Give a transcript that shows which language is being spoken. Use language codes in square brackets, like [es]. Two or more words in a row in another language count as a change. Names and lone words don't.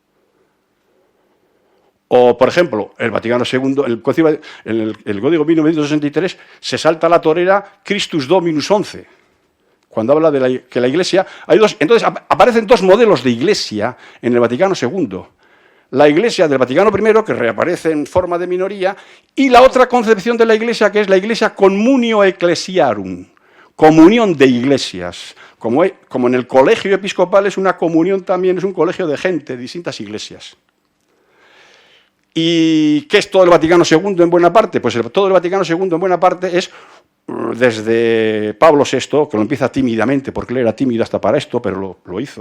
[es] O, por ejemplo, el Vaticano II, el Código de 1963, se salta la torera Christus Dominus 11, cuando habla de que la Iglesia... Entonces aparecen dos modelos de Iglesia en el Vaticano II. La Iglesia del Vaticano I, que reaparece en forma de minoría, y la otra concepción de la Iglesia, que es la Iglesia [la] communio ecclesiarum, [es] comunión de iglesias. Como en el colegio episcopal es una comunión también, es un colegio de gente, de distintas iglesias. ¿Y qué es todo el Vaticano II en buena parte? Pues todo el Vaticano II en buena parte es desde Pablo VI, que lo empieza tímidamente, porque él era tímido hasta para esto, pero lo hizo.